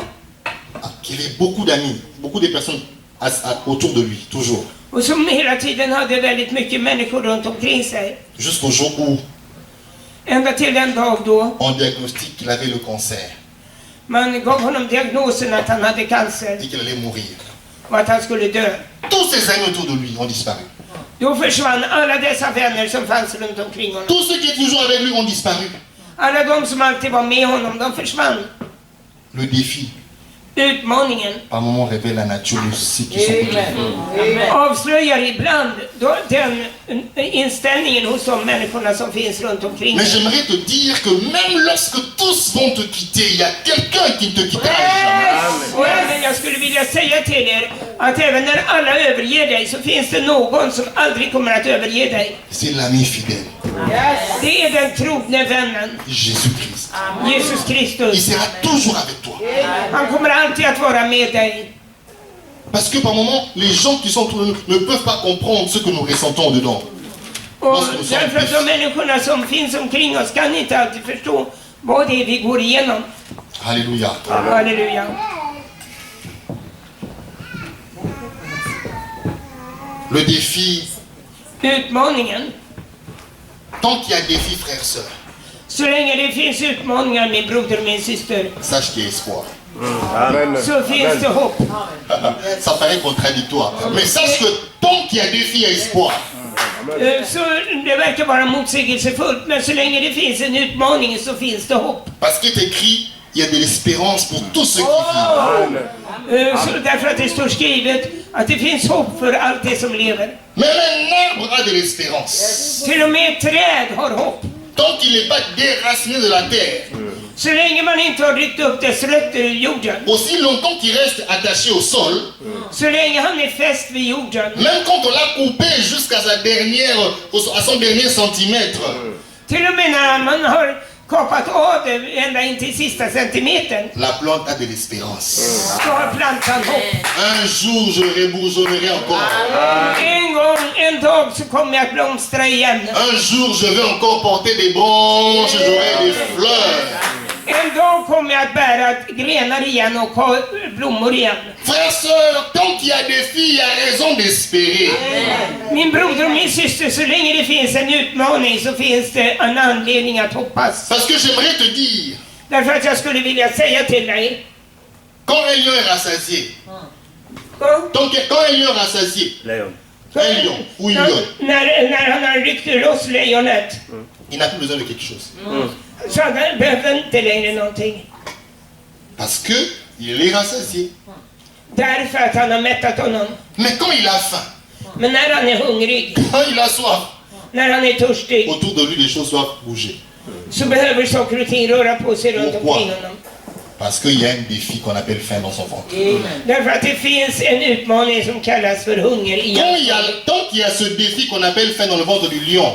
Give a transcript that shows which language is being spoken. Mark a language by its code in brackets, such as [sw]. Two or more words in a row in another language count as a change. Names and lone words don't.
[fr] qui avait beaucoup d'amis, beaucoup de personnes autour de lui, toujours. [sv] Och som hela tiden hade väldigt mycket människor runt omkring sig. [fr] Jusqu'au jour où [sv] Ända till den dag då [fr] on diagnostique qu'il avait le cancer [sv] man gav honom diagnosen att han hade cancer [fr] et qu'il allait mourir. [sv] och att han skulle dö. [fr] Tous ses amis autour de lui ont disparu. [sv] Då försvann alla dessa vänner som fanns runt omkring honom. [fr] Tous ceux qui étaient toujours avec lui ont disparu. [sv] Alla de som alltid var med honom, de försvann. [fr] Le défi, [sv] Utmaningen [fr] par moment, révèle la nature de ceux qui sont autour de lui. [sv] avslöjar ibland den inställningen hos de människorna som finns runt omkring [fr] Mais [sv] dig. [fr] j'aimerais te dire que même lorsque tous vont te quitter, il y a quelqu'un qui ne te quittera jamais. [sv] Och även jag skulle vilja säga till er att även när alla överger dig så finns det någon som aldrig kommer att överge dig. [fr] C'est l'ami fidèle, [sv] Det är den trogne vännen, [fr] Jésus-Christ. [sv] Jesus [fr] Il [sv] Kristus. [fr] sera toujours avec toi. [sv] Han kommer alltid att vara med dig. [fr] Parce que par moment, les gens qui sont autour de nous ne peuvent pas comprendre ce que nous ressentons dedans. [sv] Och därför att de människorna som finns omkring oss kan inte alltid förstå vad det är vi går igenom. [fr] Alléluia. [sv] Halleluja. [fr] Le défi, [sv] Utmaningen. [fr] tant qu'il y a défi, frères, sœurs, [sv] Så länge det finns utmaningar, min broder och min syster, [fr] sache qu'il y a espoir. [sv] så finns det hopp. [fr] Ça paraît contradictoire. Mais sache que tant qu'il y a défi, il y a espoir. [sv] Så det verkar vara motsägelsefullt, men så länge det finns en utmaning så finns det hopp. [fr] Parce qu'il est écrit, il y a de l'espérance pour tous ceux qui vivent. [sv] Så därför att det står skrivet att det finns hopp för allt det som lever. [fr] Même un arbre a de l'espérance. [sv] Till och med ett träd har hopp. [fr] Tant qu'il n'est pas déraciné de la terre, [sv] Så länge man inte har ryckt upp dess rötter ur jorden, [fr] aussi longtemps qu'il reste attaché au sol, [sv] så länge han är fäst vid jorden, [fr] même quand on l'a coupé jusqu'à à son dernier centimètre, [sv] till och med när man har kapat av det ända in till sista centimetern, [fr] la plante a de l'espérance. [sv] så har plantan hopp. [fr] Un jour, je rebourgeonnerai encore. [sv] En dag så kommer jag att blomstra igen. [fr] Un jour, je vais encore porter des branches, j'aurai des fleurs. [sv] En dag kommer jag att bära grenar igen och ha blommor igen. [fr] Frères, sœurs, tant qu'il y a des filles, il y a raison d'espérer. [sv] Min broder och min syster, så länge det finns en utmaning så finns det en anledning att hoppas. [fr] Parce que j'aimerais te dire, [sv] Därför att jag skulle vilja säga till dig. [fr] quand un lion est rassasié, quand un lion est rassasié, un lion ou une lionne, [sv] När han har ryckt loss lejonet [fr] il n'a plus besoin de quelque chose. [sv] så han behöver inte längre någonting. [fr] Parce que il est rassasié. [sv] Därför att han har mättat honom. [fr] Mais quand il a faim, [sv] Men när han är hungrig, [fr] quand il a soif, [sv] när han är törstig, [fr] autour de lui, les choses doivent bouger. [sv] så behöver saker och ting röra på sig runt [fr] Pourquoi? [sv] omkring honom. [fr] Parce qu'il y a un défi qu'on appelle faim dans son ventre. [sv] Därför att det finns en utmaning som kallas för hunger [fr] Tant qu'il y a ce défi qu'on appelle faim dans le ventre du lion,